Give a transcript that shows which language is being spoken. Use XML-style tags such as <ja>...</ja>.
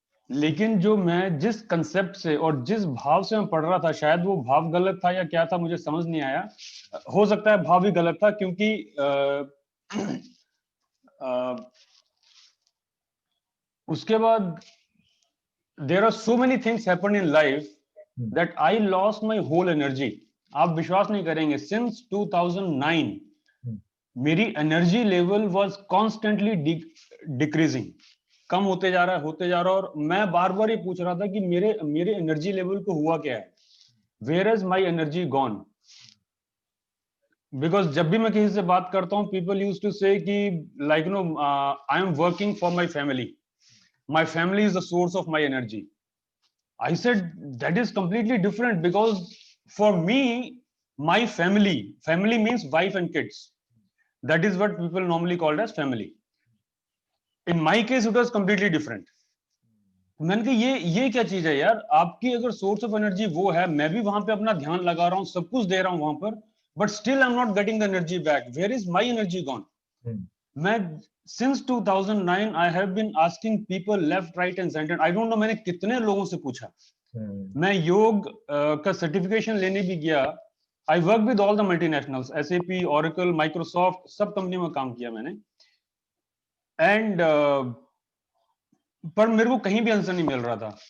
<hi>लेकिन जो मैं जिस कंसेप्ट से और जिस भाव से मैं पढ़ रहा था, शायद वो भाव गलत था या क्या था मुझे समझ नहीं आया। हो सकता है भाव भी गलत था, क्योंकि उसके बाद</hi> <en>there are so many things happen in life that I lost my whole energy.</en> <hi>आप विश्वास नहीं करेंगे,</hi> <en>since 2009</en> <hi>मेरी</hi> <en>energy level was constantly decreasing,</en> <hi>कम होते जा रहा, और मैं बार बार ये पूछ रहा था कि मेरे एनर्जी लेवल को हुआ क्या है,</hi> <en>Where is my energy gone. Because</en> <hi>जब भी मैं किसी से बात करता हूँ,</hi> <en>People use to say कि like I am working for my family, my family is the source of my energy. I said that is completely different, because for me my family means wife and kids. That is what people normally called as family. In my case it was completely different.</en> <hi>मैंने कहा ये क्या चीज है यार, आपकी अगर</hi> <en>source of energy</en> <hi>वो है, मैं भी वहां पे अपना ध्यान लगा रहा हूँ, सब कुछ दे रहा हूँ वहां पर,</hi> <en>But still I am not getting the energy back, where is my energy gone. मैं since 2009 I have been asking people left, right and center. I don't know</en> <hi>मैंने कितने लोगों से पूछा। मैं योग का सर्टिफिकेशन लेने भी गया,</hi> <en>I work with all the multinationals, SAP, Oracle, Microsoft,</en> <hi>सब कंपनी में काम किया मैंने। एंड पर मेरे को कहीं भी आंसर नहीं मिल रहा था।</hi>